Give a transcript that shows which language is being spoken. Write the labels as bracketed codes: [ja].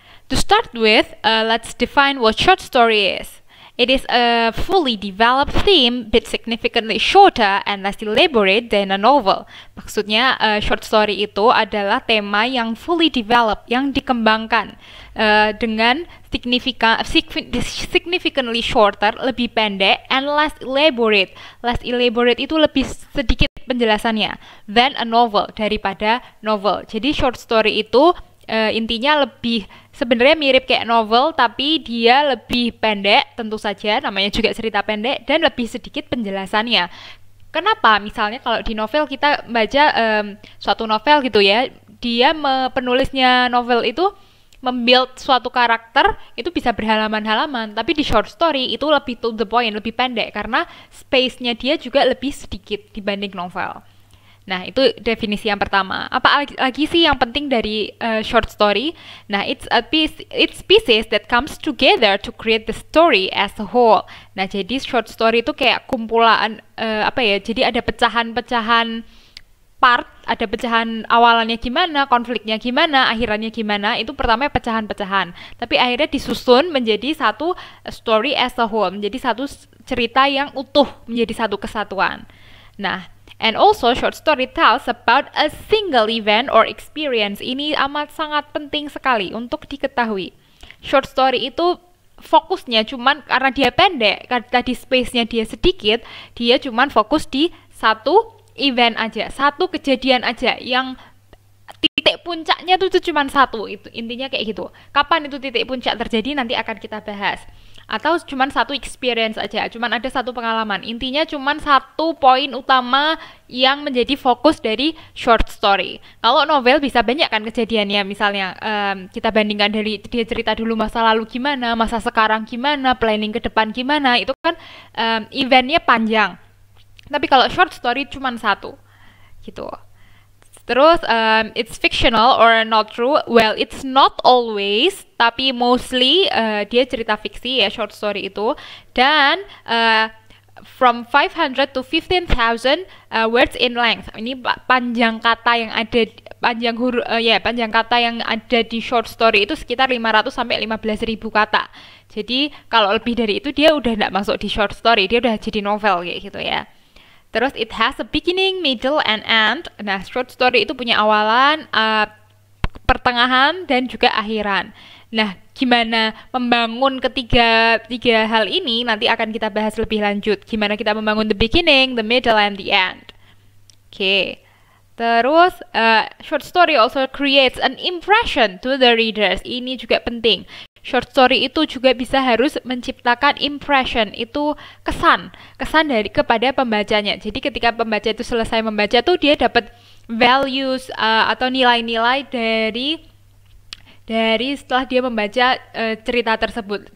[en] To start with, let's define what short story is. It is a fully developed theme, but significantly shorter and less elaborate than a novel. [id] Maksudnya, short story itu adalah tema yang [en] fully developed, [id] yang dikembangkan dengan [en] significantly shorter, [id] lebih pendek, [en] and less elaborate. Less elaborate [id] itu lebih sedikit penjelasannya [en] than a novel, [id] daripada novel. Jadi short story itu intinya lebih sebenarnya mirip kayak novel, tapi dia lebih pendek, tentu saja namanya juga cerita pendek, dan lebih sedikit penjelasannya. Kenapa? Misalnya kalau di novel kita baca suatu novel gitu ya, dia penulisnya novel itu membuild suatu karakter itu bisa berhalaman-halaman, tapi di short story itu lebih [en] to the point, [id] lebih pendek karena space-nya dia juga lebih sedikit dibanding novel. Nah, itu definisi yang pertama. Apa lagi sih yang penting dari short story? [en] Nah, it's pieces that comes together to create the story as a whole. [id] Nah, jadi short story itu kayak kumpulan Jadi ada pecahan-pecahan part, ada pecahan awalannya gimana, konfliknya gimana, akhirannya gimana. Itu pertama pecahan-pecahan. Tapi akhirnya disusun menjadi satu [en] story as a whole, [id] menjadi satu cerita yang utuh, menjadi satu kesatuan. [en] Nah, and also short story tells about a single event or experience. [id] Ini amat sangat penting sekali untuk diketahui. Short story itu fokusnya cuman karena dia pendek, karena tadi space-nya dia sedikit, dia cuman fokus di satu event aja, satu kejadian aja yang titik puncaknya tuh cuma satu. Itu intinya kayak gitu. Kapan itu titik puncak terjadi nanti akan kita bahas. Atau cuma satu experience aja, cuma ada satu pengalaman. Intinya cuma satu poin utama yang menjadi fokus dari short story. Kalau novel bisa banyak kan kejadiannya, misalnya kita bandingkan dari dia cerita dulu masa lalu gimana, masa sekarang gimana, planning ke depan gimana, itu kan eventnya panjang. Tapi kalau short story cuma satu, gitu. [en] Terus, it's fictional or not true? Well, it's not always, tapi mostly [id] dia cerita fiksi ya, [en] short story itu. Dan from 500 to 15,000 words in length. [id] Ini panjang kata yang ada, panjang kata yang ada di short story itu sekitar 500 sampai 15.000 kata. Jadi kalau lebih dari itu dia udah nggak masuk di short story, dia udah jadi novel kayak gitu ya. [en] Terus it has a beginning, middle, and end. [id] Nah, short story itu punya awalan, pertengahan, dan juga akhiran. Nah, gimana membangun tiga hal ini nanti akan kita bahas lebih lanjut. Gimana kita membangun [en] the beginning, the middle, and the end. Oke. Terus, short story also creates an impression to the readers. [id] Ini juga penting. Short story itu juga bisa harus menciptakan impression, itu kesan dari kepada pembacanya. Jadi ketika pembaca itu selesai membaca tuh dia dapat values atau nilai-nilai dari setelah dia membaca cerita tersebut.